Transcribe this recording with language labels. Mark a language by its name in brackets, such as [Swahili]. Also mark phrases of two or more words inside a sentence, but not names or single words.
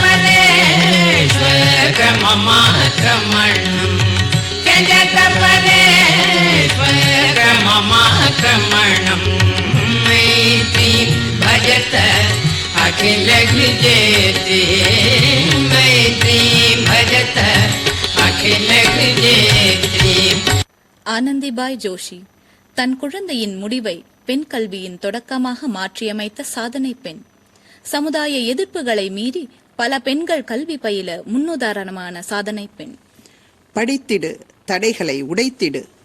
[Sanskrit] परेष्वक्रममाक्रमणं त्यजत परेष्वक्रममाक्रमणं मैत्री भजत अखिल जयते मैत्री भजत अखिल जयते. [Tamil] ஆனந்திபாய் ஜோஷி தன் குழந்தையின் முடிவை பெண் கல்வியின் தொடக்கமாக மாற்றியமைத்த சாதனை பெண். சமுதாய எதிர்ப்புகளை மீறி பல பெண்கள் கல்வி பயில முன்னுதாரணமான சாதனை பெண். படித்திடு, தடைகளை உடைத்திடு.